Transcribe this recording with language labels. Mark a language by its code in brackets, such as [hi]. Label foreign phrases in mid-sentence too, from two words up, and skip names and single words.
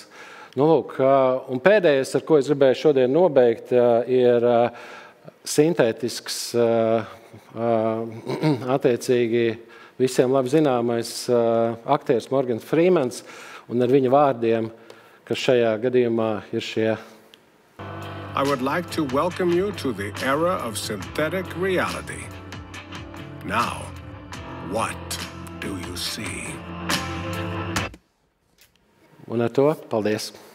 [lv] Lūk, un pēdējais, ar ko es gribēju šodien nobeigt, ir sintētisks, attiecīgi visiem labi zināmais aktieris Morgans Freemans, un ar viņa vārdiem, kas šajā gadījumā ir šie. [en] I would like to welcome you to the era of synthetic reality. Now, what do you see? [lv] Un ar to paldies!